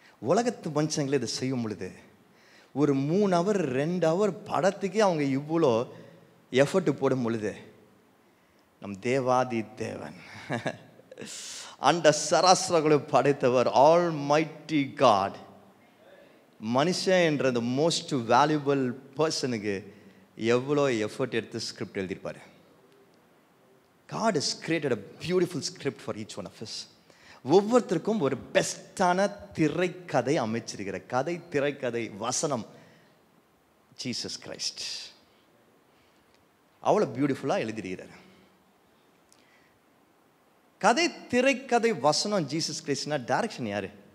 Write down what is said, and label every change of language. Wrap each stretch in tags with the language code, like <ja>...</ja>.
<ta>உலகத்து மனுஷங்களே இதை செய்யும் பொழுது ஒரு 3 hour 2 hour படத்துக்கே அவங்க இவ்வளோ எஃபர்ட் போடும் பொழுது நம் தேவாதி தேவன் அந்த சராசரங்களை படைத்தவர் ஆல் மைட்டி காட் மனுஷன் என்ற அந்த மோஸ்ட் வேல்யூபிள் பர்சனுக்கு எவ்வளோ எஃபர்ட் எடுத்து ஸ்கிரிப்ட் எழுதியிருப்பார்.</ta> <en>God has created a beautiful script for each one of us.</en> <ta>ஒவ்வொருத்தருக்கும் ஒரு பெஸ்டான திரைக்கதை அமைச்சிருக்கிற கதை, திரைக்கதை, வசனம் ஜீசஸ் கிரைஸ்ட் அவ்வளோ பியூட்டிஃபுல்லாக எழுதியிருக்கிறார். கதை, திரைக்கதை, வசனம் ஜீசஸ் கிரைஸ்ட்னா டைரக்ஷன் யாரு?</ta>